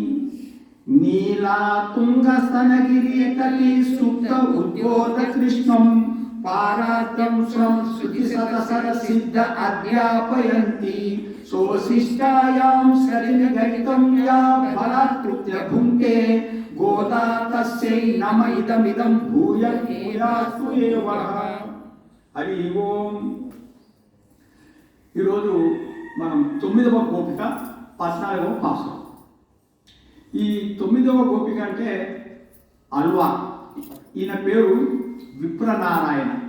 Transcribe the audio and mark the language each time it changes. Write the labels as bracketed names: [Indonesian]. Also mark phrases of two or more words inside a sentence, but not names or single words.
[Sanskrit] नीलातुङ्गस्तनगिरितटी सुप्त उद्बोधकृष्णं पारात्यं स्वं श्रुतिशतसरसिद्ध अध्यापयन्ति सोशिष्टायां सरिनिगणितं या बलात्कृत्य भुङ्क्ते गोदा तस्यै नम इदमिदं भूयास्तु एव। [Telugu] హరి ఓం. ఈరోజు మనం 9వ గోపిక 14వ పాసురం. ఈ 9వ గోపిక అంటే అల్వా. ఈయన పేరు విప్రనారాయణ.